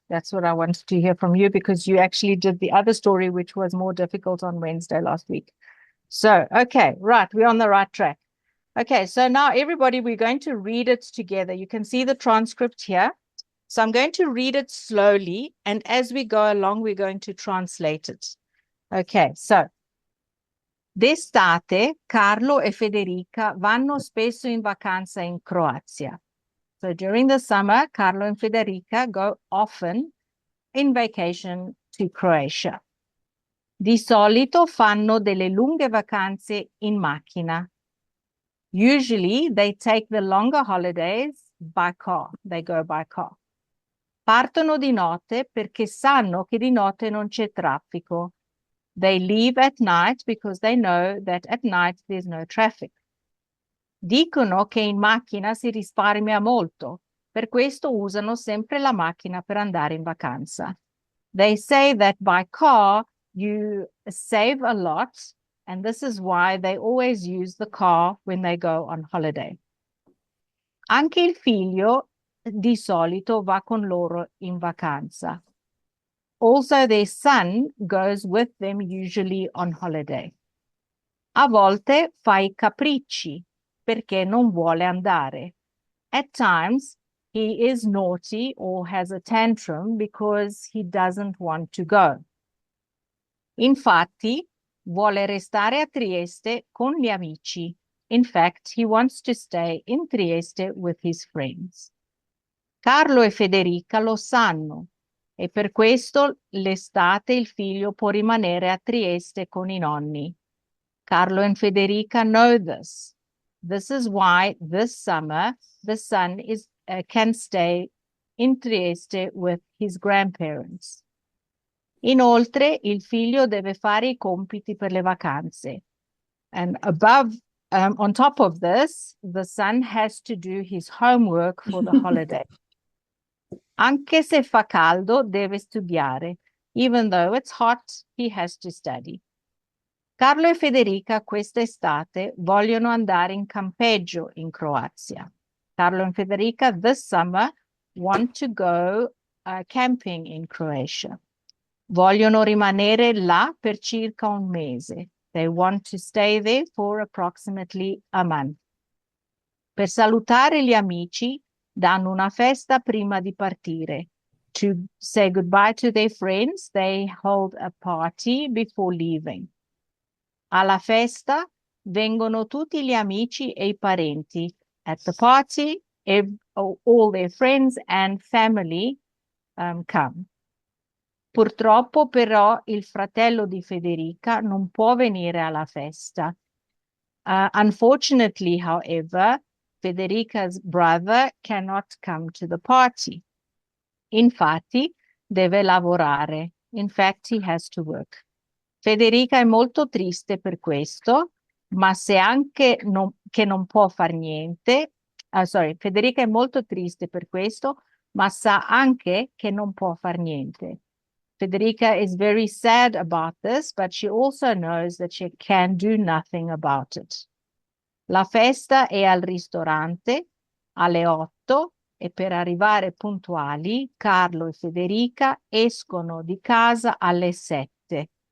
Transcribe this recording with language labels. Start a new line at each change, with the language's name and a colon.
English: That's what I wanted to hear from you because you actually did the other story, which was more difficult on Wednesday last week. So, okay, right. We're on the right track. Okay, so now everybody, we're going to read it together. You can see the transcript here. So I'm going to read it slowly, and as we go along, we're going to translate it.
Italian: Okay, so d'estate Carlo e Federica vanno spesso in vacanza in Croazia.
English: So during the summer, Carlo and Federica go often in vacation to Croatia.
Italian: Di solito fanno delle lunghe vacanze in macchina.
English: Usually they take the longer holidays by car. They go by car.
Italian: Partono di notte perché sanno che di notte non c'è traffico.
English: They leave at night because they know that at night there's no traffic.
Italian: Dicono che in macchina si risparmia molto, per questo usano sempre la macchina per andare in vacanza.
English: They say that by car you save a lot, and this is why they always use the car when they go on holiday.
Italian: Anche il figlio di solito va con loro in vacanza.
English: Also their son goes with them usually on holiday.
Italian: A volte fa I capricci, perché non vuole andare.
English: At times, he is naughty or has a tantrum because he doesn't want to go.
Italian: Infatti, vuole restare a Trieste con gli amici.
English: In fact, he wants to stay in Trieste with his friends.
Italian: Carlo e Federica lo sanno e per questo l'estate il figlio può rimanere a Trieste con I nonni.
English: Carlo and Federica know this. This is why this summer the son can stay in Trieste with his grandparents.
Italian: Inoltre, il figlio deve fare I compiti per le vacanze.
English: And on top of this, the son has to do his homework for the holiday.
Italian: Anche se fa caldo, deve studiare.
English: Even though it's hot, he has to study.
Italian: Carlo e Federica quest'estate vogliono andare in campeggio in Croazia.
English: Carlo and Federica this summer want to go camping in Croatia.
Italian: Vogliono rimanere là per circa un mese.
English: They want to stay there for approximately a month.
Italian: Per salutare gli amici, danno una festa prima di partire.
English: To say goodbye to their friends, they hold a party before leaving.
Italian: Alla festa vengono tutti gli amici e I parenti.
English: At the party, all their friends and family come.
Italian: Purtroppo però il fratello di Federica non può venire alla festa.
English: Unfortunately, however, Federica's brother cannot come to the party.
Italian: Infatti, deve lavorare.
English: In fact, he has to work.
Italian: Federica è molto triste per questo, ma se anche che non può far niente. Federica è molto triste per questo, ma sa anche che non può far niente.
English: Federica is very sad about this, but she also knows that she can do nothing about it.
Italian: La festa è al ristorante alle 8 solito, e per arrivare puntuali, Carlo e Federica escono di casa alle 7.